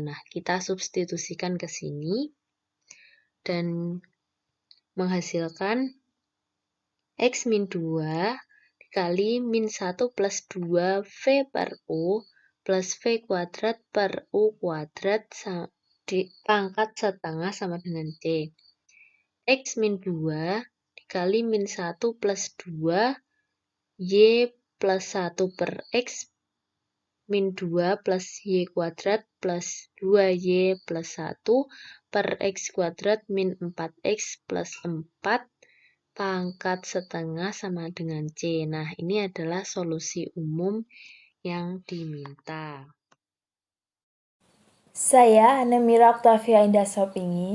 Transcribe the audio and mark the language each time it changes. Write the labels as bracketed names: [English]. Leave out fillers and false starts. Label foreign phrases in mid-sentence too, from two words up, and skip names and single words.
[Indonesian] Nah, kita substitusikan ke sini dan menghasilkan X min 2 dikali min 1 plus 2 V per U plus V kuadrat per U kuadrat di pangkat setengah sama dengan C. X min 2 dikali min 1 plus 2 Y plus 1 per X min 2 plus Y kuadrat plus 2Y plus 1 per X kuadrat min 4X plus 4 pangkat setengah sama dengan C. Nah, ini adalah solusi umum yang diminta. Saya Nemira Octavia Indah Sopingi.